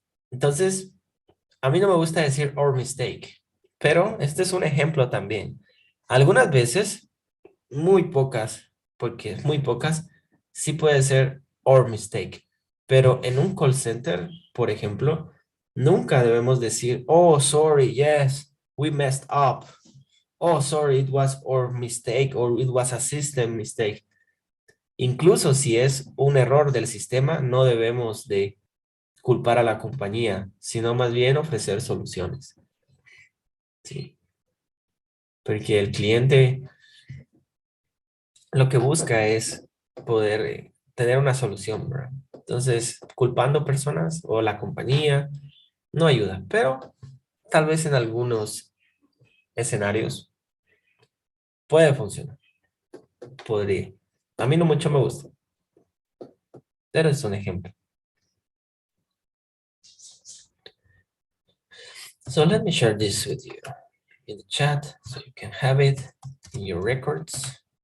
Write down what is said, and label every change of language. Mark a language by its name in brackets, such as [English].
[Spanish] Entonces, a mí no me gusta decir [English] our mistake, [Spanish] pero este es un ejemplo también. Algunas veces, muy pocas, porque muy pocas, sí puede ser [English] our mistake, [Spanish] pero en un call center, por ejemplo, nunca debemos decir, [English] oh, sorry, yes, we messed up. Oh, sorry, it was our mistake or it was a system mistake. [Spanish] Incluso si es un error del sistema, no debemos de culpar a la compañía, sino más bien ofrecer soluciones. Sí. Porque el cliente lo que busca es poder tener una solución, ¿verdad? Entonces, culpando personas o la compañía no ayuda, pero tal vez en algunos escenarios puede funcionar. Podría. A mí no mucho me gusta, pero es un ejemplo. [English] So let me share this with you in the chat so you can have it in your records.